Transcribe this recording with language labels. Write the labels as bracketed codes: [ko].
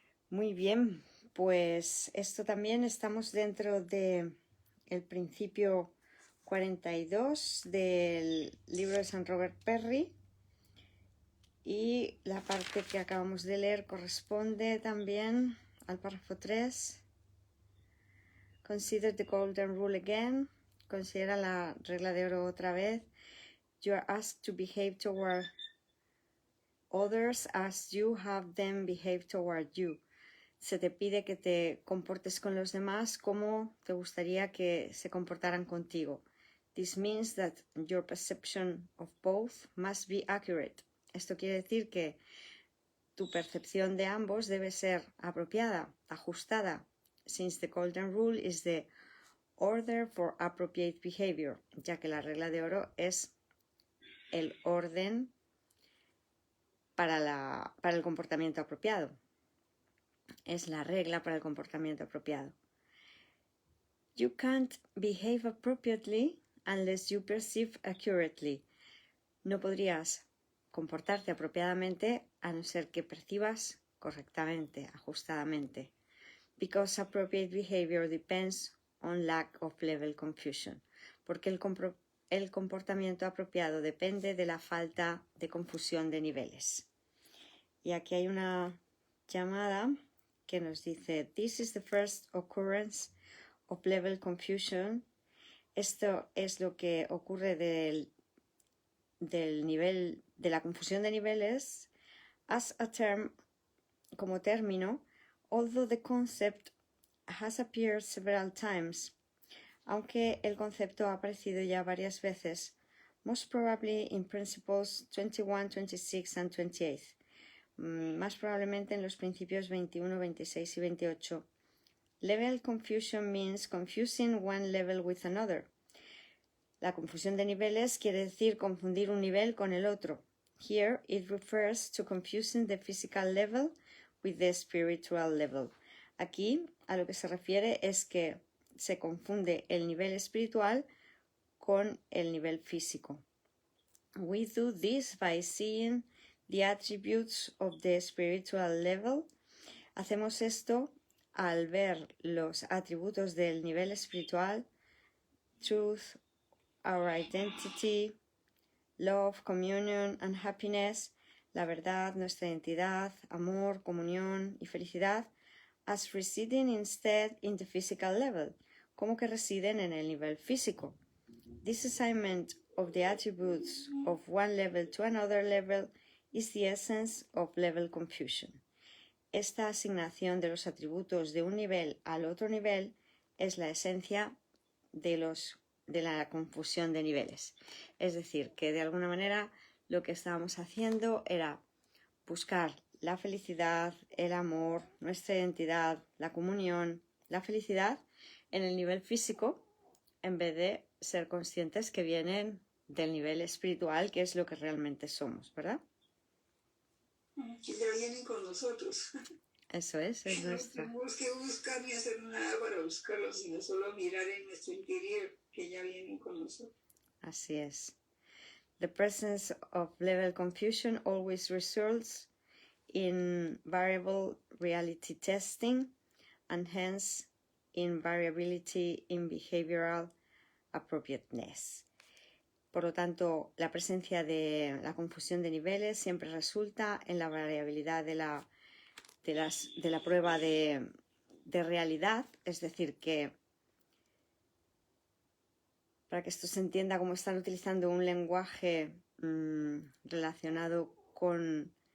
[es] Muy bien, pues esto también estamos dentro de el principio 42 del libro de San Robert Perry y la parte que acabamos de leer corresponde también al párrafo 3. [en] Consider the golden rule again. [es] Considera la regla de oro otra vez. [en] You are asked to behave toward others as you have them behave toward you. [es] Se te pide que te comportes con los demás como te gustaría que se comportaran contigo. [en] This means that your perception of both must be accurate. [es] Esto quiere decir que tu percepción de ambos debe ser apropiada, ajustada, [en] since the golden rule is the order for appropriate behavior, [es] ya que la regla de oro es el orden para el comportamiento apropiado. Es la regla para el comportamiento apropiado. [en] You can't behave appropriately unless you perceive accurately. [es] No podrías comportarte apropiadamente a no ser que percibas correctamente, ajustadamente. [en] Because appropriate behavior depends on lack of level confusion. [es] Porque el comportamiento apropiado depende de la falta de confusión de niveles. Y aquí hay una llamada que nos dice: [en] This is the first occurrence of level confusion. [es] Esto es lo que ocurre del nivel de la confusión de niveles [en] as a term, [es] como término, [en] although the concept has appeared several times, [es] aunque el concepto ha aparecido ya varias veces, [en] most probably in principles 21, 26 and 28. [es] Más probablemente en los principios 21, 26 y 28. [en] Level confusion means confusing one level with another. [es] La confusión de niveles quiere decir confundir un nivel con el otro. [en] Here it refers to confusing the physical level with the spiritual level. [es] Aquí a lo que se refiere es que se confunde el nivel espiritual con el nivel físico. [en] We do this by seeing the attributes of the spiritual level. [es] Hacemos esto al ver los atributos del nivel espiritual: [en] truth, our identity, love, communion and happiness, [es] la verdad, nuestra identidad, amor, comunión y felicidad, [en] as residing instead in the physical level, [es] como que residen en el nivel físico. [en] This assignment of the attributes of one level to another level is the essence of level confusion. [es] Esta asignación de los atributos de un nivel al otro nivel es la esencia de la confusión de niveles. Es decir, que de alguna manera lo que estábamos haciendo era buscar la felicidad, el amor, nuestra identidad, la comunión, la felicidad en el nivel físico, en vez de ser conscientes que vienen del nivel espiritual, que es lo que realmente somos, ¿verdad? Que ya vienen con nosotros. Eso es nuestra. No tenemos que buscar ni hacer nada para buscarlos, sino solo mirar en nuestro interior, que ya vienen con nosotros. Así es. [en] The presence of level confusion always results in variable reality testing and hence in variability in behavioral appropriateness. [es] Por lo tanto, la presencia de la confusión de niveles siempre resulta en la variabilidad de la prueba de realidad, es decir, que para que esto se entienda, como están utilizando un lenguaje relacionado con